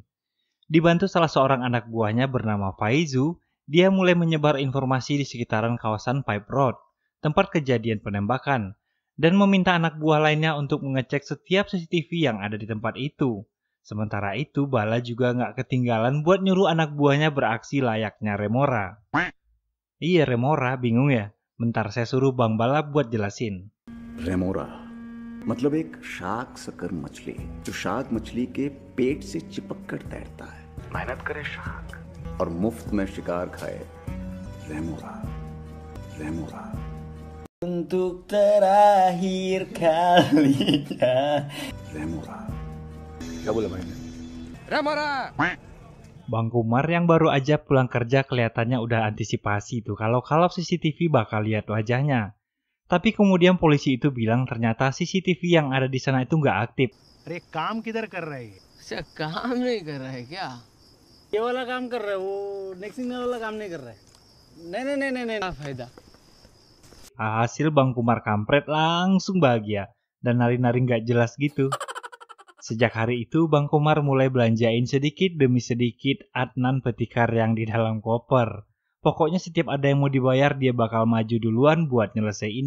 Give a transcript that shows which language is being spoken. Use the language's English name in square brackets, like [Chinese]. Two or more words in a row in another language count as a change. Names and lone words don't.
[Indonesian] Dibantu salah seorang anak buahnya bernama Faizu, dia mulai menyebar informasi di sekitaran kawasan Pipe Road, tempat kejadian penembakan, dan meminta anak buah lainnya untuk mengecek setiap CCTV yang ada di tempat itu. Sementara itu, Bala juga nggak ketinggalan buat nyuruh anak buahnya beraksi layaknya Remora. Iya, Remora, bingung ya? Bentar, saya suruh Bang Bala buat jelasin. [Hindi] रेमोरा मतलब एक [English] shark sucker [Hindi] मछली जो शार्क मछली के पेट से चिपक कर तैरता है, मेहनत करे शार्क और मुफ्त में शिकार खाए. रेमोरा रेमोरा [Indonesian] Untuk terakhir kalinya. [Hindi] रेमोरा. क्या बोला भाई ने? [Indonesian] Bang Kumar yang baru aja pulang kerja kelihatannya udah antisipasi tuh kalau CCTV bakal lihat wajahnya. Tapi kemudian polisi itu bilang ternyata CCTV yang ada di sana itu nggak aktif. [Hindi] अरे काम किधर कर रहे हैं? अच्छा काम नहीं कर रहा है क्या? ये वाला काम कर रहे हैं, वो नेक्स्ट वाला काम नहीं कर रहे हैं. नहीं क्या फायदा? [Indonesian] Hasil Bang Kumar kampret langsung bahagia dan nari-nari nggak jelas gitu. Sejak hari itu Bang Kumar mulai belanjain sedikit demi sedikit Adnan Petikar yang di dalam koper. Pokoknya setiap ada yang mau dibayar dia bakal maju duluan buat nyelesaiinnya.